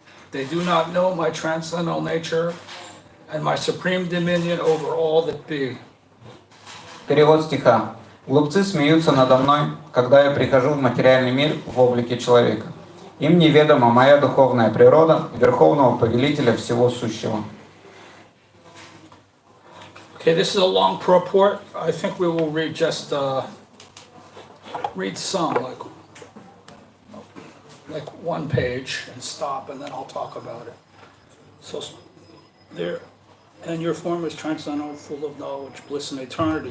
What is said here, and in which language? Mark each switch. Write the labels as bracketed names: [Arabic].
[English] They do not know my transcendental nature and my supreme dominion over all that be. [Russian] Перевод стиха. Глупцы смеются надо мной, когда я прихожу в материальный мир в облике человека. Им неведома моя духовная природа, верховного повелителя всего сущего. [English] Okay, this is a long purport. I think we will read just read some, like one page, and stop, and then I'll talk about it. So there, and your form is transcendental, full of knowledge, bliss, and eternity.